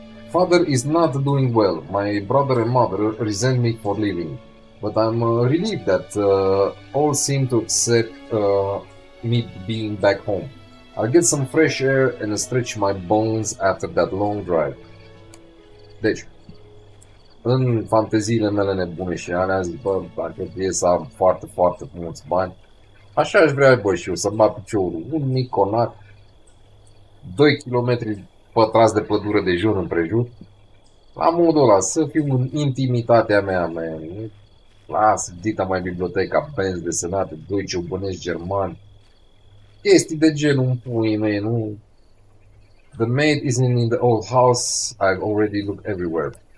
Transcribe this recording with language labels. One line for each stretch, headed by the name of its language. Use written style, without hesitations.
English: Father is not doing well. My brother and mother resent me for leaving. But I'm relieved that all seem to accept me being back home. I'll get some fresh air and stretch my bones after that long drive.
Romanian: Deci, în fanteziile mele nebune și alea zic, bă, dacă e să am foarte, foarte mulți bani, așa aș vrea, bă, și eu să-mi bat piciorul. Un mic conac, 2 km pătrați de pădure de jur împrejur. La modul ăla, să fiu în intimitatea mea, man. Lasă, dita mai biblioteca, benzi desenate, doi ciobănești germani. Chestii de genul în puii mei, nu?
English: The maid isn't in the old house, I've already looked everywhere.